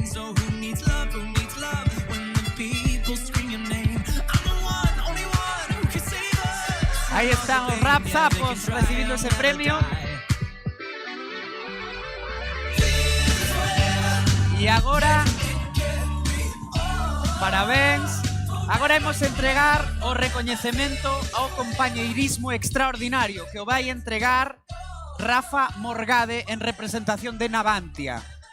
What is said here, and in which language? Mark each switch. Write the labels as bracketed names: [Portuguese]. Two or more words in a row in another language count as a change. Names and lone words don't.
[English] Oh, who needs love? Who needs love? When the people scream your name, I'm the one. [Spanish] Ahí están los Rap Zapos recibiendo ese premio. [Galician] E agora, parabéns. Agora imos entregar o recoñecemento ao compañeirismo extraordinario que o vai entregar Rafa Morgade en representación de Navantia.